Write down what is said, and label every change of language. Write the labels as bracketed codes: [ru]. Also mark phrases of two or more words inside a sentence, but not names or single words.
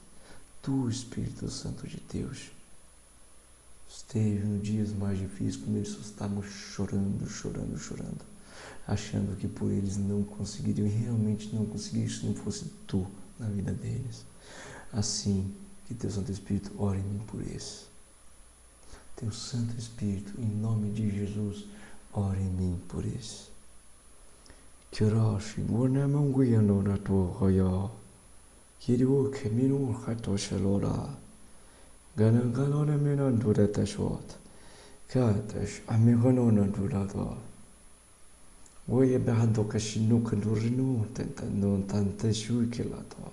[pt] Tu, Espírito Santo de Deus, esteve nos dias mais difíceis, quando eles estavam chorando, achando que por eles não conseguiriam, e realmente não conseguiriam, se não fosse tu na vida deles. Assim, que teu Santo Espírito ore em mim por isso. Teu Santo Espírito, em nome de Jesus, ore em mim por isso. Kirashi, Guanamanguiano Rato Hoyo, Kiru Kemino Hato Shalora, Ganagalona Minan Durata Short, Katash, Amigonon Durata. Oye behando kashinu kandurinu tentando tante shui kilato.